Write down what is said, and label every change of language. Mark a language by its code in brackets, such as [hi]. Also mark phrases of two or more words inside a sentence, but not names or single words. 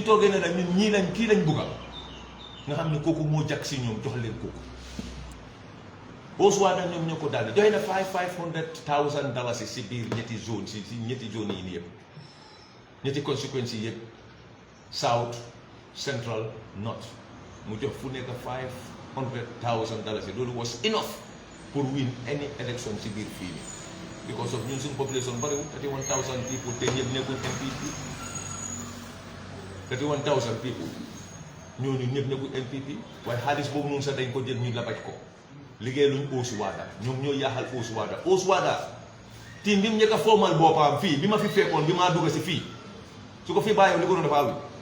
[wo] toogee ne nag ñun ñii lañ kii lañ bugga nga xam ne kooku moo jàkk si ñoom jox leen kooku Oswada ñoom ñoo ko daal joxe na $500,000 si biir ñetti zone si ñetti zone yi nii yëpp ñetti conséquences yi yëpp South Central North mu jox fu nekk $500,000 loolu [en] was enough [wo] pour [en] win any election [wo] si biir fii nii because of ñun suñu population bariwul 31,000 people te ñëpp nekkul MPP 31,000 people ñooñu ñëpp nekkul MPP waaye xaalis boobu noonu sax dañ ko jël ñu labaj ko liggéey luñ Oswada ñoom ñoo yaaxal Oswada team bi mu njëkk a formal boppam fii bi ma fi fekkoon bi maa dugg si fii su ko fi bàyyi li ko doon dafa wi